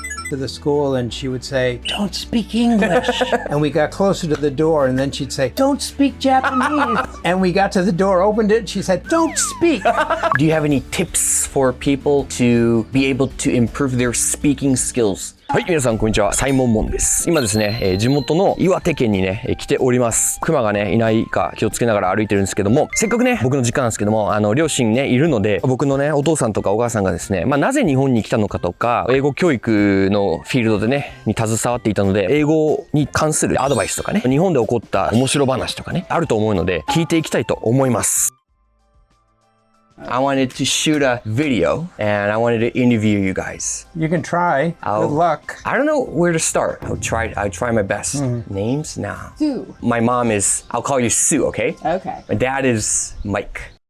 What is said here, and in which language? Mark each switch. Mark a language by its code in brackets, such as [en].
[en] To the school and she would say, don't speak English. And we got closer to the door and then she'd say, don't speak Japanese. And we got to the door, opened it, and she said, don't speak. Do you have any tips for people to be able to improve their speaking skills? [ja] はい、皆さんこんにちは。サイモンです。今ですね、地元の岩手県にね、来ております。熊がね、いないか気をつけながら歩いてるんですけども、せっかくね、僕の実家なんですけども、両親ね、いるので、僕のね、お父さんとかお母さんがですね、なぜ日本に来たのかとか、英語教育のフィールドでね、に携わっていたので、英語に関するアドバイスとかね、日本で起こった面白話とかね、あると思うので、聞いていきたいと思います。 [en] I wanted to shoot a video and I wanted to interview you guys. You can try. Good luck. I don't know where to start. I'll try my best. Names? Nah. Sue. My mom is, I'll call you Sue, okay? Okay. My dad is Mike.